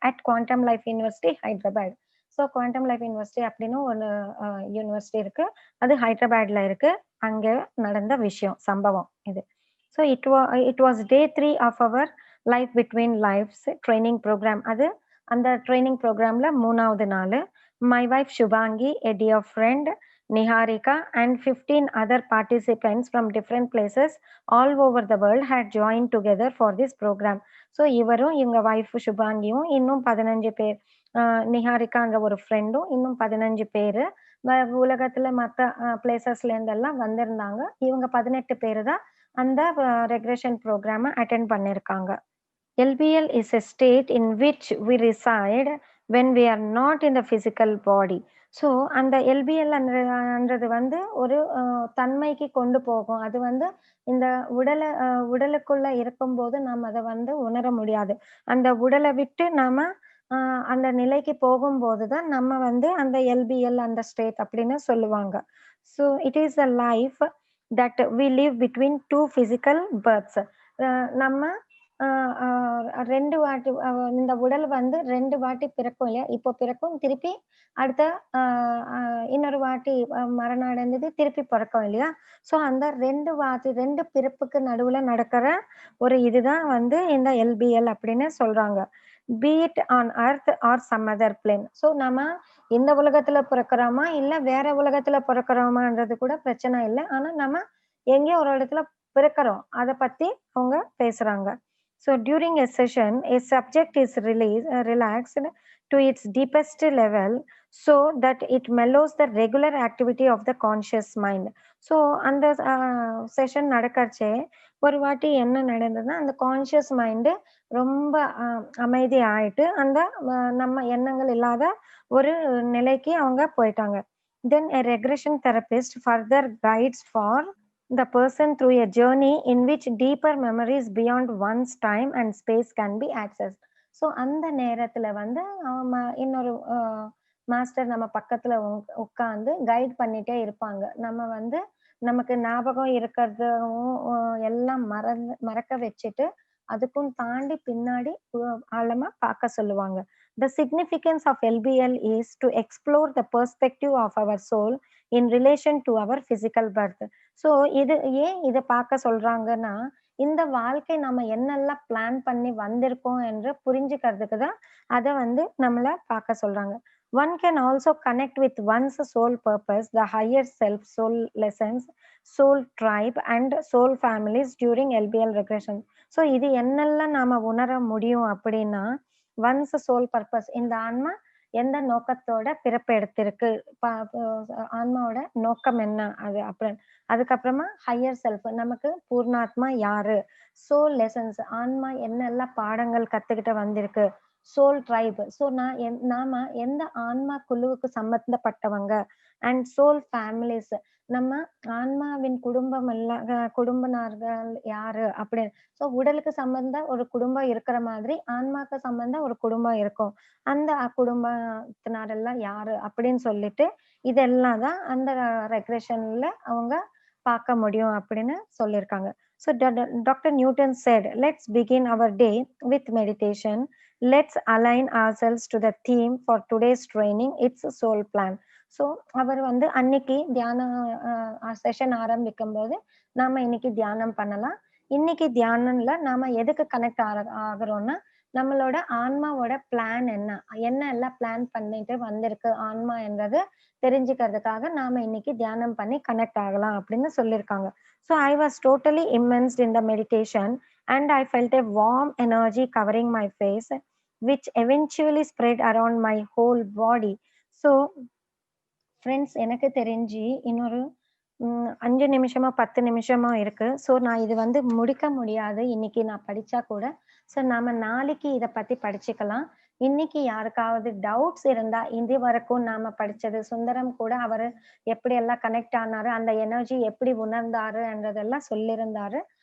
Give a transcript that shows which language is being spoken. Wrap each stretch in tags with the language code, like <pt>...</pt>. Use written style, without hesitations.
<ta>At quantum life university, Hyderabad. So quantum life university அப்படின்னு ஒரு university இருக்கு. அது ஹைதராபாத்ல இருக்கு. அங்க நடந்த விஷயம், சம்பவம் இது.</ta> <en>So it was day 3 of our life between life's training program.</en> <ta>அது அந்த ட்ரெய்னிங் ப்ரோகிராம்ல 3வது நாளு.</ta> <en>My wife Shubhangi, a dear friend, Niharika and 15 other participants from different places all over the world had joined together for this program.</en> <ta>So இவரும், இவங்க wife சுபாங்கியும், இன்னும் 15 பேர், நிஹாரிகான்ற ஒரு ஃப்ரெண்டும், இன்னும் 15 பேரு உலகத்துல மத்த பிளேசஸ்ல இருந்தெல்லாம் வந்திருந்தாங்க. இவங்க 18 பேரு தான் அந்த ரெக்ரெஷன் ப்ரோகிராம அட்டெண்ட் பண்ணியிருக்காங்க.</ta> <en>LBL is a state in which we reside when we are not in the physical body.</en> <ta>So அந்த LBL ன்றது வந்து ஒரு தன்மைக்கு கொண்டு போகும். அது வந்து இந்த உடலுக்குள்ள இருக்கும்போது நாம் அத வந்து உணர முடியாது. அந்த உடல விட்டு நாம அந்த நிலைக்கு போகும்போது தான் நம்ம வந்து அந்த LBL அந்த ஸ்டேட் அப்படின்னு சொல்லுவாங்க.</ta> <en>So it is a life that we live between 2 physical births.</en> <ta>நம்ம அ அ 2 வாட்டி இந்த உடல் வந்து 2 வாட்டி பிறக்கும் இல்லையா? இப்போ பிறக்கும், திருப்பி அடுத்த அ அ இன்னொரு வாட்டி மரணம் அடைந்தது, திருப்பி பொறக்கும் இல்லையா? ஸோ அந்த 2 பிறப்புக்கு நடுவுல நடக்கிற ஒரு இதுதான் வந்து இந்த LBL அப்படின்னு சொல்றாங்க.</ta> <en>Be it on earth or some other plane.</en> <ta>So நம்ம இந்த உலகத்துல பிறக்கிறோமா, இல்ல வேற உலகத்துல பிறக்கிறோமான்றது கூட பிரச்சனை இல்ல. ஆனா நம்ம எங்கேயோ ஒரு இடத்துல பிறக்கிறோம். அத பத்தி அவங்க பேசுறாங்க.</ta> <en>So during a session, a subject is relaxed to its deepest level so that it mellows the regular activity of the conscious mind.</en> <ta>So அந்த செஷன் நடக்கறச்சே ஒரு வாட்டி என்ன நடந்ததுன்னா, அந்த கான்ஷியஸ் மைண்ட் ரொம்ப அமைதி ஆயிட்டு, அந்த நம்ம எண்ணங்கள் இல்லாத ஒரு நிலைக்கு அவங்க போயிட்டாங்க.</ta> <en>Then a regression therapist further guides for the person through a journey in which deeper memories beyond one's time and space can be accessed.</en> <ta>So அந்த நேரத்துல வந்து இன்னொரு மாஸ்டர் நம்ம பக்கத்துல உட்கார்ந்து கைட் பண்ணிட்டே இருப்பாங்க. நம்ம வந்து நமக்கு ஞாபகம் இருக்கிறதும் எல்லாம் மறக்க வச்சுட்டு, அதுக்கும் தாண்டி பின்னாடி ஆழமா பார்க்க சொல்லுவாங்க.</ta> <en>The significance of LBL is to explore the perspective of our soul in relation to our physical birth.</en> <ta>So ஏன் இத பார்க்க சொல்றாங்கன்னா, இந்த வாழ்க்கை நம்ம என்னெல்லாம் பிளான் பண்ணி வந்திருக்கோம் என்று புரிஞ்சுக்கிறதுக்கு தான் அத வந்து நம்மள பார்க்க சொல்றாங்க.</ta> <en>One can also connect with one's soul purpose, the higher self, soul lessons, soul tribe and soul families during LBL regression.</en> <ta>So இது என்னெல்லாம் நாம உணர முடியும் அப்படின்னா, ஒன்ஸ் சோல் பர்ப்பஸ், இந்த ஆன்மா எந்த நோக்கத்தோட பிறப்பு எடுத்திருக்கு, ப ப ஆன்மாவோட நோக்கம் என்ன? அதுக்கப்புறமா ஹையர் செல்ஃப், நமக்கு பூர்ணாத்மா யாரு? சோல் லெசன்ஸ், ஆன்மா என்னெல்லாம் பாடங்கள் கத்துக்கிட்டு வந்திருக்கு? சோல் ட்ரைப், ஸோ நாம எந்த ஆன்மா குழுவுக்கு சம்பந்தப்பட்டவங்க? அண்ட் சோல் ஃபேமிலிஸ், நம்ம ஆன்மாவின் குடும்பம் எல்லாம் குடும்பனார்கள் யாரு? அப்படின்னு. ஸோ உடலுக்கு சம்பந்த ஒரு குடும்பம் இருக்கிற மாதிரி, ஆன்மாக்கு சம்பந்த ஒரு குடும்பம் இருக்கும். அந்த குடும்பத்தினரெல்லாம் யாரு? அப்படின்னு சொல்லிட்டு, இதெல்லாம் தான் அந்த ரெக்ரெஷன்ல அவங்க பார்க்க முடியும் அப்படின்னு சொல்லியிருக்காங்க.</ta> <en>So Dr. Newton said, let's begin our day with meditation. Let's align ourselves to the theme for today's training. It's soul plan.</en> <ta>So அவர் வந்து அன்னைக்கு தியானம் செஷன் ஆரம்பிக்கும்போது, நாம இன்னைக்கு தியானம் பண்ணலாம். இன்னைக்கு தியானம்ல நாம எதுக்கு கனெக்ட் ஆகுறோம்னா, நம்மளோட ஆன்மாவோட பிளான் என்ன? என்ன எல்லாம் பிளான் பண்ணிட்டு வந்திருக்கு ஆன்மா என்றது தெரிஞ்சுக்கிறதுக்காக நாம இன்னைக்கு தியானம் பண்ணி கனெக்ட் ஆகலாம் அப்படின்னு சொல்லியிருக்காங்க.</ta> <en>So I was totally immersed in the meditation and I felt a warm energy covering my face. which eventually spread around my whole body.</en> <ta>So friends எனக்கு தெரிஞ்சு இன்னொரு 5 நிமிஷமோ, 10 நிமிஷமோ இருக்கு. ஸோ நான் இது வந்து முடிக்க முடியாது. இன்னைக்கு நான் படிச்சா கூட. ஸோ நாம நாளைக்கு இத பத்தி படிச்சுக்கலாம். இன்னைக்கு யாருக்காவது டவுட்ஸ் இருந்தா, இதுவரைக்கும் நாம படிச்சது சுந்தரம் கூட அவரு எப்படியெல்லாம் கனெக்ட் ஆனாரு, அந்த எனர்ஜி எப்படி உணர்ந்தாருன்றதெல்லாம் சொல்லியிருந்தாரு.</ta>